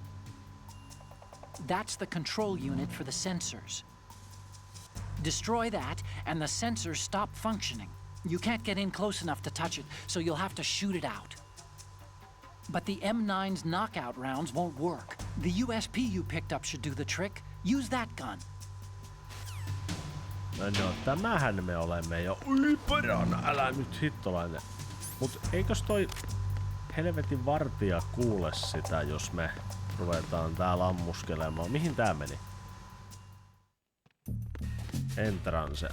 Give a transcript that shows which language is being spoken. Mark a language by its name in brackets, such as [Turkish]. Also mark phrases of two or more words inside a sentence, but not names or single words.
[English] That's the control unit for the sensors. Destroy that, and the sensors stop functioning. You can't get in close enough to touch it, so you'll have to shoot it out. But the M9's knockout rounds won't work. The USP you picked up should do the trick. Use that gun. [Finnish] No, tämähän me olemme jo. Ui perana, älä nyt hittolainen. Mut eikös toi helvetin vartija kuule sitä, jos me ruvetaan täällä ammuskelemaan? Mihin tää meni? Entrance.